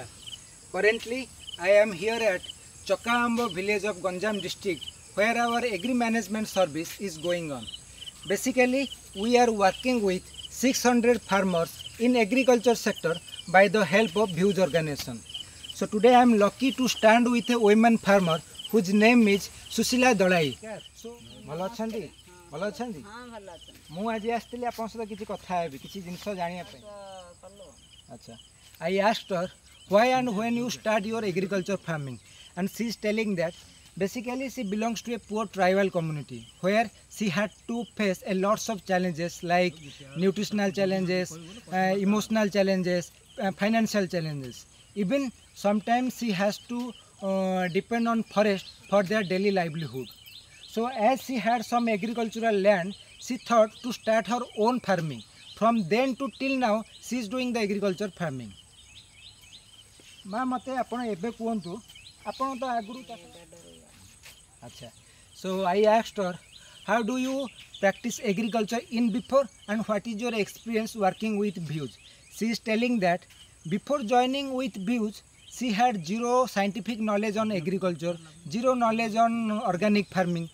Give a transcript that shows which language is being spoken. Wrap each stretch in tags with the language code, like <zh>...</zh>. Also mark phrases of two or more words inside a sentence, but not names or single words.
<en>Currently, I am here at Chakaambo village of Ganjam district where our agri management service is going on. Basically, we are working with 600 farmers in agriculture sector by the help of Views organization. So today I am lucky to stand with a women farmer whose name is Susila Dalai. So,</en> <or>ଭଲ ଅଛନ୍ତି ଭଲ ଅଛନ୍ତି ହଁ ଭଲ ଅଚ୍ଛା ମୁଁ ଆଜି ଆସିଲି ଆପଣ ସହିତ କିଛି କଥା ହେବି କିଛି ଜିନିଷ ଜାଣିବା ପାଇଁ ଅଚ୍ଛା</or> <en>I asked her why and when you start your agriculture farming, and she is telling that basically she belongs to a poor tribal community where she had to face a lots of challenges like nutritional challenges, emotional challenges, financial challenges. Even sometimes she has to depend on forest for their daily livelihood. So as she had some agricultural land, she thought to start her own farming. From then to till now, she is doing the agriculture farming.</en> <or>ମା ମତେ ଆପଣ ଏବେ କହନ୍ତୁ ଆପଣ ତ ଆଗରୁ ଅଚ୍ଛା</or> <en>so I asked her how do you practice agriculture in before and what is your experience working with Views. She is telling that before joining with Views she had zero scientific knowledge on agriculture, zero knowledge on organic farming.</en>